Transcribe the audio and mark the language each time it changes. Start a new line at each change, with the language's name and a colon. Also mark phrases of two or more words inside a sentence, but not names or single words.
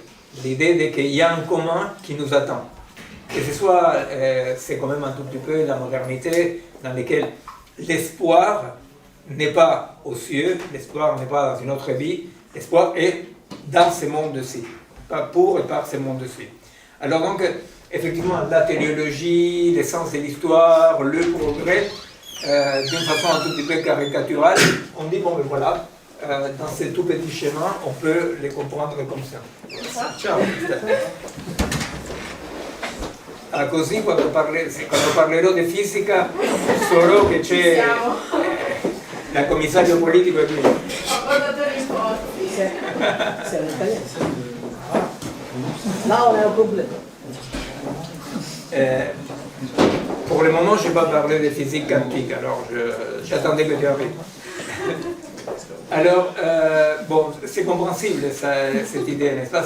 French: L'idée qu'il y a un commun qui nous attend. Que ce soit, c'est quand même un tout petit peu la modernité dans laquelle l'espoir n'est pas aux cieux, l'espoir n'est pas dans une autre vie, l'espoir est dans ce monde-ci, pas pour et par ce monde-ci. Alors donc, effectivement, la téléologie, l'essence de l'histoire, le progrès, d'une façon un tout petit peu caricaturale, on dit, bon, ben voilà, dans ces tout petits schémas, on peut les comprendre comme ça.
Italian: Ciao. Così quando parlerò di fisica saprò che c'è il commissario politico qui. Ho dato risposte.
French: C'est en italien. Là, on est au complet. Pour le moment, je n'ai pas parlé de physique quantique, alors j'attendais que tu arrives. Alors, bon, c'est compréhensible cette idée, n'est-ce pas?